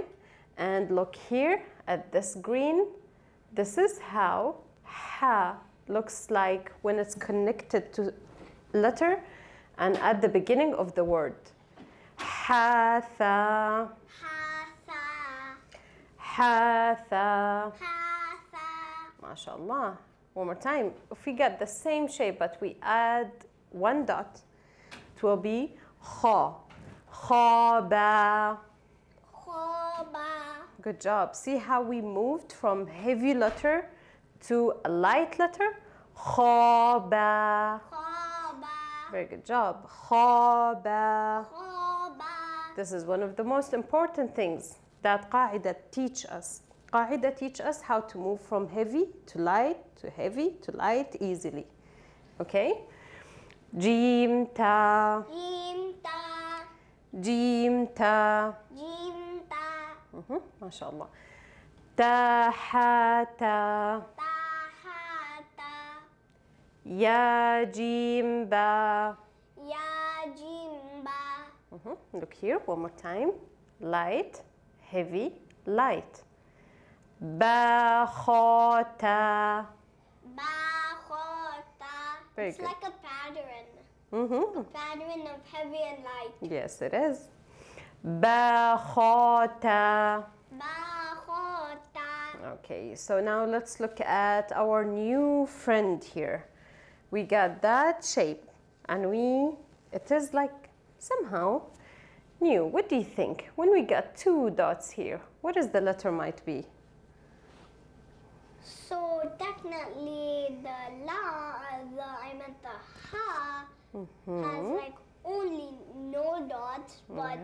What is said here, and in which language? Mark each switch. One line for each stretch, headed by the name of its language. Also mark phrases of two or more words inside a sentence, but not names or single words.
English: And look here at this green. This is how ha looks like when it's connected to letter and at the beginning of the word. Ha, tha. Ha, tha. MashaAllah. One more time. If we get the same shape but we add one dot, it will be kha. Kha, ba. Good job. See how we moved from heavy letter to a light letter? Kha, ba. Very good job. Kha, ba. This is one of the most important things that Qaida teach us. Qaida teach us how to move from heavy to light to heavy to light easily. Okay? Jim, ta. Jim, ta. Jim, ta. Jim, ta. MashaAllah. Ta, ha, ta. Ta, ha, ta. Ya, jim, ba. Ya, jim, ba. Look here, one more time. Light, heavy, light. Ba, kha, ta. Ba, kha, ta. Very It's good. like a pattern. Mm-hmm. A pattern of heavy and light. Yes, it is. Ba, kha, ta. Ba, kha, ta. Okay, so now let's look at our new friend here. We got that shape and it is like somehow new. What do you think? When we got two dots here, what is the letter might be? So definitely the ha has like only no dots, but